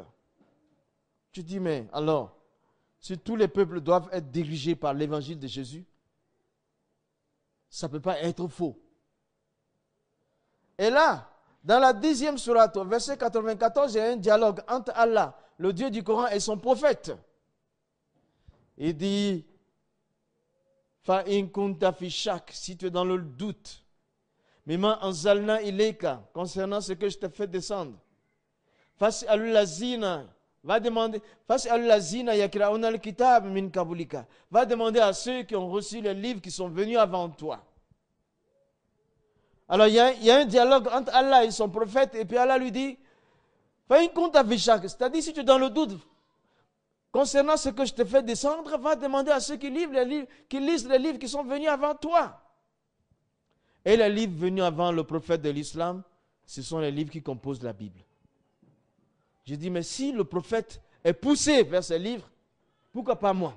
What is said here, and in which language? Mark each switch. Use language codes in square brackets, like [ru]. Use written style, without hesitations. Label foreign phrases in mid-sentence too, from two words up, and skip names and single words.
[fr] Tu dis, mais alors, si tous les peuples doivent être dirigés par l'évangile de Jésus, ça ne peut pas être faux. Et là, dans la 10e sourate, au verset 94, il y a un dialogue entre Allah, le Dieu du Coran, et son prophète. Il dit, [ar] فإن كنت في شك, [fr] si tu es dans le doute, [ar] مما أنزلنا إليك, [fr] concernant ce que je t'ai fait descendre. [ar] فاسأل الذين, [fr] va demander, [ar] فاسأل الذين يقرءون الكتاب من قبلك, [fr] va demander à ceux qui ont reçu les livres qui sont venus avant toi. Alors il y a un dialogue entre Allah et son prophète, et puis Allah lui dit, [ar] فإن كنت في شك, [fr] c'est-à-dire si tu es dans le doute, concernant ce que je t'ai fait descendre, va demander à ceux qui lisent les livres qui sont venus avant toi. Et les livres venus avant le prophète de l'islam, ce sont les livres qui composent la Bible. Je dis, mais si le prophète est poussé vers ces livres, pourquoi pas moi?